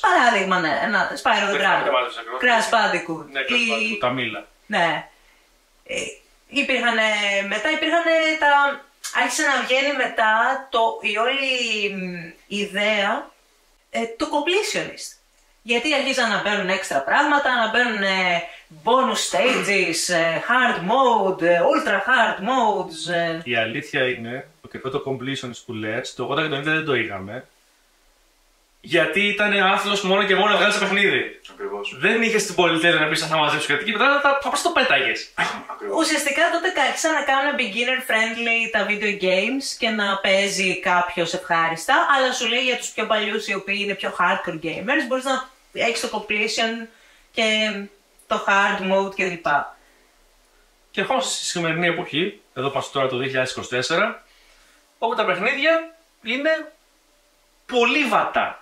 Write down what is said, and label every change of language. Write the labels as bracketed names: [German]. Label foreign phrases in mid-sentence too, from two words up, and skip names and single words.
[Greek] Παράδειγμα, ναι, ένα Spyro the Dragon. Crash Bandicoot. Ναι, Crash Bandicoot, τα μήλα. Ναι. Μετά υπήρχαν τα... Άρχισε να βγαίνει μετά η όλη ιδέα το completionist. Γιατί αρχίζαν να μπαίνουν έξτρα πράγματα, να μπαίνουν [English] bonus stages, hard mode, ultra hard modes. [Greek] Η αλήθεια είναι ότι αυτό το completionist που λες, το 80 και το 90 δεν το είχαμε. Γιατί ήταν άθλος μόνο και μόνο να βγάλεις το παιχνίδι. Ακριβώς. Δεν είχες την πολυτέλεια να πεις θα μαζέψεις κάτι και μετά θα πας το πέταγες. Ουσιαστικά τότε άρχισαν να κάνουν [English] beginner friendly [Greek] τα [English] video games [Greek] και να παίζει κάποιος ευχάριστα, αλλά σου λέει για τους πιο παλιούς οι οποίοι είναι πιο [English] hardcore gamers [Greek] μπορείς να έχεις το completion και το [English] hard mode [Greek] κλπ. Και ερχόμαστε στη σημερινή εποχή, εδώ πάμε τώρα το 2024, όπου τα παιχνίδια είναι πολύ βατά.